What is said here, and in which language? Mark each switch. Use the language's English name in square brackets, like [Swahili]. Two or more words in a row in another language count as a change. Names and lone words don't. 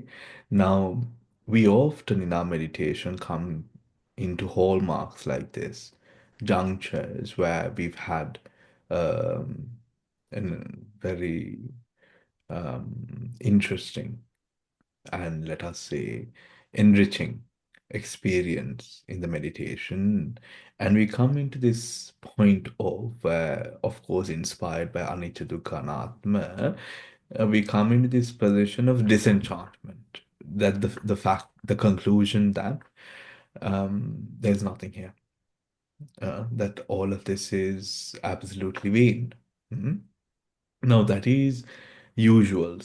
[English] Now, we often in our meditation come into hallmarks like this, junctures where we've had um, a very interesting and let us say enriching experience in the meditation, and we come into this point of course inspired by [Pali] anicca dukkha anatma, [English] we come into this position of disenchantment, that the conclusion that there's nothing here, that all of this is absolutely vain. Mhm. Now, that is usual.